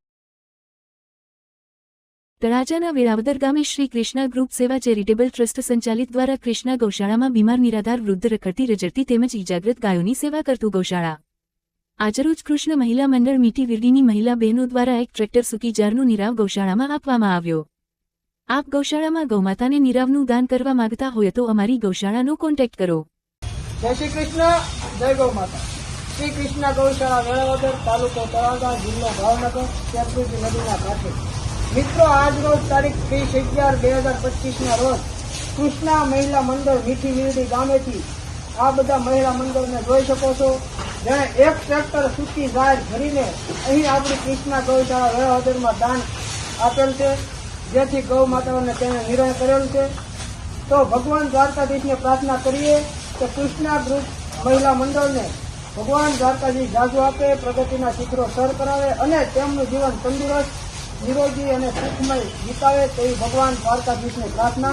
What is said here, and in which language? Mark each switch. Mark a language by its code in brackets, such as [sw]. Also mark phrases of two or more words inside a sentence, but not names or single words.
[gu] તળાજાના વેરાવદર ગામે શ્રી કૃષ્ણા ગ્રુપ સેવા ચેરિટેબલ ટ્રસ્ટ સંચાલિત દ્વારા કૃષ્ણા ગૌશાળામાં બીમાર નિરાધાર વૃદ્ધ રખડતી રજડતી તેમજ ઇજાગ્રસ્ત ગાયોની સેવા કરતું ગૌશાળા। આજરોજ કૃષ્ણ મહિલા મંડળ મીઠી વિરડીની મહિલા બહેનો દ્વારા એક ટ્રેક્ટર સૂકી જારનું નિરાવ ગૌશાળામાં આપવામાં આવ્યો। આપ ગૌશાળામાં ગૌમાતાને નિરાવનું દાન કરવા માંગતા હોય તો અમારી ગૌશાળાનો કોન્ટેક્ટ કરો। જય શ્રી કૃષ્ણ, જય ગૌ માતા। શ્રી કૃષ્ણ ગૌશાળા વેરાવદર, તાલુકો તળાજા, જિલ્લો ભાવનગર, શેરપુરી નદીના કાંઠે। મિત્રો, આજ રોજ તારીખ 30/11/2025 ના રોજ કૃષ્ણા મહિલા મંડળ મીઠી વીરડી ગામેથી આ બધા મહિલા મંડળને જોઈ શકો છો, જેણે એક ટ્રેક્ટર સૂકી જાર ભરીને અહીં આપણી કૃષ્ણા ગૌશાળા વેરાવદરમાં દાન આપેલ છે, જેથી ગૌ માતાઓને તેને નિર્ણય કરેલ છે। તો ભગવાન દ્વારકાધીશને પ્રાર્થના કરીએ કે કૃષ્ણા ગ્રુપ મહિલા મંડળને ભગવાન દ્વારકાજી જાજુ આપે, પ્રગતિના શિખરો સર કરાવે અને તેમનું જીવન તંદુરસ્ત, નિરોગી અને સુખમય વિતાવે તેવી ભગવાન દ્વારકાધીશને પ્રાર્થના।